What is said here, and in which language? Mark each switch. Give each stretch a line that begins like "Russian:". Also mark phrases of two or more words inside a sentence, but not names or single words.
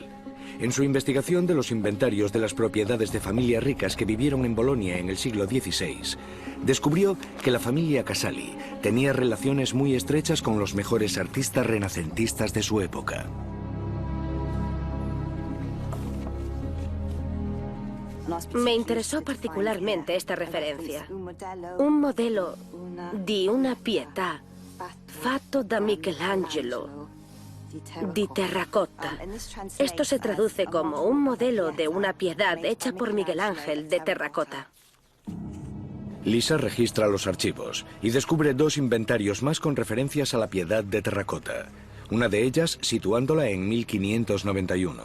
Spanish: En su investigación de los inventarios de las propiedades de familias ricas que vivieron en Bolonia en el siglo XVI, descubrió que la familia Casali tenía relaciones muy estrechas con los mejores artistas renacentistas de su época.
Italian: Me interesò particolarmente
Spanish: esta referencia.
Italian: Un modello di una pietà fatto da Michelangelo di terracota.
Spanish: Esto se traduce como un modelo de una piedad hecha por Miguel Ángel de terracota. Lisa registra los archivos y descubre 2 inventarios más con referencias a la piedad de terracota. Una de ellas situándola en 1591.